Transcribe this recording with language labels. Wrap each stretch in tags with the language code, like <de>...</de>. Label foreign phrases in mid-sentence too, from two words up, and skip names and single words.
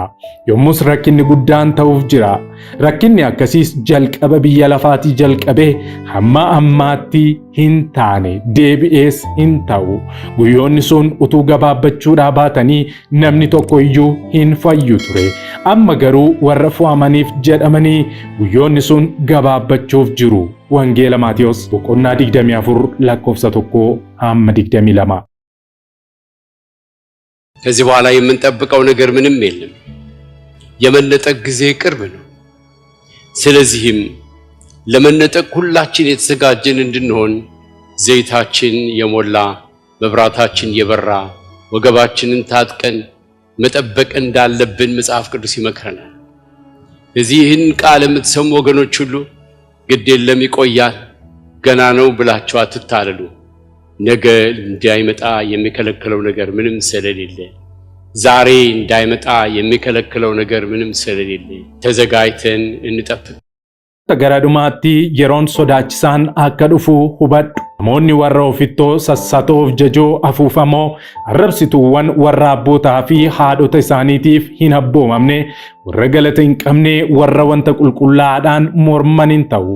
<om>Yommus rakkinni guddaan ta'uuf jira. Rakkinni akkasiis jalqaba biyya lafaatii jalqabee hamma ammaatti hin taane deebi'ees hin ta'u. Guyyoonni sun utuu gabaabbachuudhaa baatanii namni tokko iyyuu hin fayyu ture. Amma garuu warra fo'amaniif jedhamanii guyyoonni sun gabaabbachuuf jiru. Wangeela Maatiyos boqonnaa 24 lakkoofsa 1-22</om> <am>ከዚህ በኋላ የምንጠብቀው ነገር ምንም የለም። የመነጠቅ ጊዜ ቅርብ ነው። ስለዚህም ለመነጠቅ ሁላችን የተዘጋጀን እንድንሆን ዘይታችን የሞላ መብራታችን የበራ ወገባችንን ታጥቀን መጠበቅ እንዳለብን መጽሐፍ ቅዱስ ይመክረናል። ስለዚህ ይህን ቃል የምትሰሙ ወገኖች ሁሉ ግድ የለም ይቆያል፣ ገና ነው ብላችሁ አትታለሉ። ነገ እንዳይመጣ የሚከለክለው ነገር ምንም ስለሌለ ዛሬ እንዳይመጣ የሚከለክለው ነገር ምንም ስለሌለ ተዘጋጅተን እንጠብቅ።</am> <om>Garaadhumaatti yeroon sodaachisaan akka dhufu hubadhu. Namoonni warra ofittoo sassatoof jajoo afuufamoo arrabsituuwwan warra abbootaa fi haadhota isaaniitiif hin abboomamne warra galata hin qabne warra wanta qulqullaa'aadhaan morman hin ta'u.</om>